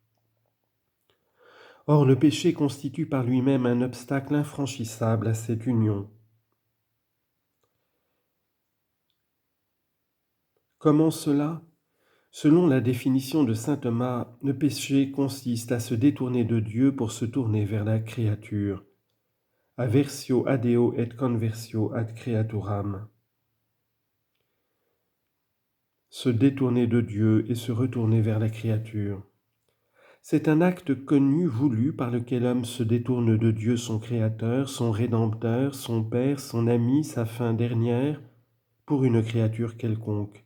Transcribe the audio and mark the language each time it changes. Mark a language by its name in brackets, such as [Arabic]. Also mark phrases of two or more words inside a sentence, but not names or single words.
[French] Or, le péché constitue par lui-même un obstacle infranchissable à cette union. Comment cela ? Selon la définition de saint Thomas, le péché consiste à se détourner de Dieu pour se tourner vers la créature. [Latin] Aversio ad Deo et conversio ad creaturam. [French] Se détourner de Dieu et se retourner vers la créature. C'est un acte connu, voulu, par lequel l'homme se détourne de Dieu son Créateur, son Rédempteur, son Père, son ami, sa fin dernière, pour une créature quelconque.